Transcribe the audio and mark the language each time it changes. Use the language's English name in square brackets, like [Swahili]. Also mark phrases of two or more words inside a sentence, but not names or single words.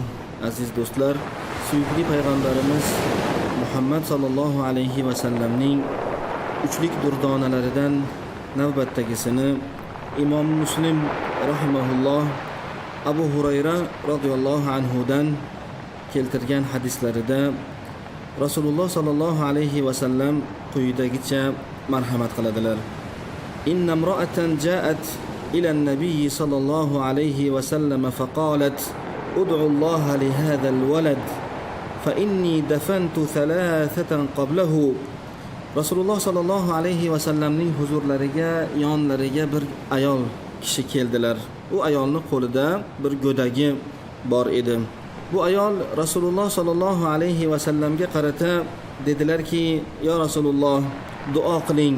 [Uzbek] Aziz do'stlar, suyukli payg'ambarimiz Muhammad [Arabic] صلى الله عليه وسلم [Uzbek] uchlik durdonalaridan navbatdagisini Imom Muslim rahimahulloh Abu Hurayra radhiyallohu anhudan keltirgan hadislarida Rasululloh [Arabic] صلى الله عليه وسلم [Uzbek] quyidagicha marhamat qiladilar. [Arabic] إن امرأة جاءت إلى النبي صلى الله عليه وسلم فقالت ادعوا الله لهذا الولد فإني دفنت ثلاثة قبله. [Uzbek] Rasululloh [Arabic] صلى الله عليه وسلم [Uzbek] huzurlariga, yonlariga bir ayol kishi keldilar. U ayolning qo'lida bir go'dagi bor edi. Bu ayol Rasululloh [Arabic] صلى الله عليه وسلم [Uzbek] qarata dedilarki: [Arabic] "يا رسول الله, [Uzbek] duo qiling.